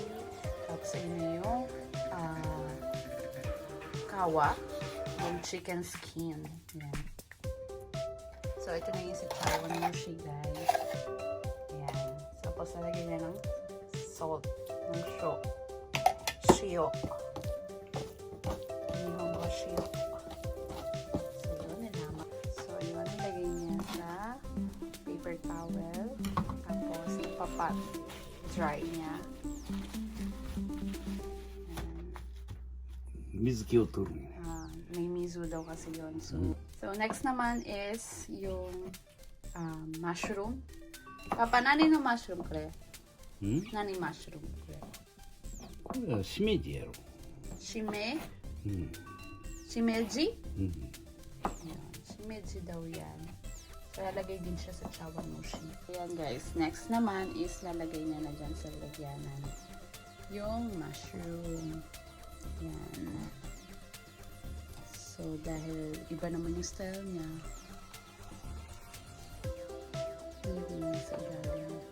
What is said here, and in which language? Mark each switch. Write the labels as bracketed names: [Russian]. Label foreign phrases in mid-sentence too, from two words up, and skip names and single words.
[Filipino] Tapos ayun na yung kawa. Yung chicken skin. Yan. So, ito na yung sa chawanmushi, guys. Yan. Tapos, nalagyan niya ng salt. Ng shio. [Japanese] Nihongo shio. [Filipino] So, yun, nilama. So, yun, nilagay niya sa paper towel. Tapos, ipapat. Dry niya. Yan. [Japanese] 水気を取るんやね。 [Filipino] May miso daw kasi yun. So next naman is yung mushroom. [Japanese] Papa, nani no mushroom, Claire? ん？ Nani mushroom, Claire? これはしめじやろ。 Shime? うん。 Shimeji? うん。 [Filipino] Yan. Shimeji daw yan. So lalagay din siya sa chawanmushi. Ayan guys. Next naman is lalagay niya na dyan sa lagyanan. Yung mushroom. Yan. So, dahil iba naman yung style niya, hindi sa ilalim.